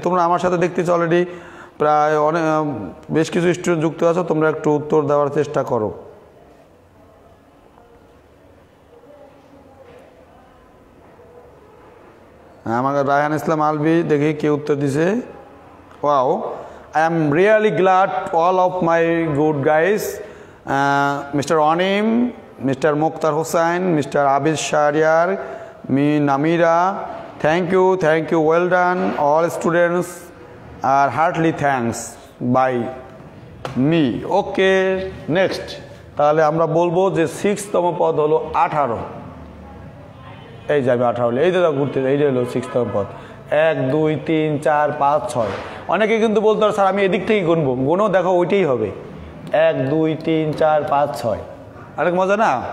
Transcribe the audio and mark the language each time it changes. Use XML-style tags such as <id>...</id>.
<bn>তোমরা আমার সাথে দেখতেছি অলরেডি প্রায় বেশ কিছু স্টুডেন্ট যুক্ত আছো, তোমরা একটু উত্তর দেওয়ার চেষ্টা করো। আমাকে রায়হান ইসলাম আলভি দেখি কে উত্তর দিছে।</bn> <en>Wow, I am really glad all of my good guys, Mr. Onim, Mr. Mukhtar Hussain, Mr. Abid Shahriar, Namira, thank you, well done. All students are heartily thanks by me. Okay, next.</en> <bn>তাহলে আমরা বলবো যে 6তম পদ হলো 18, এই যে আমি 18 হলো, এই যে ঘুরতে, এই যে হলো 6তম পদ। 1, 2, 3, 4, 5, 6। অনেকে কিন্তু বলতে পারে স্যার আমি এদিক থেকে গুনবো, গুনো দেখো ওইটাই হবে 1, 2, 3, 4, 5, 6। অনেক মজা না?</bn>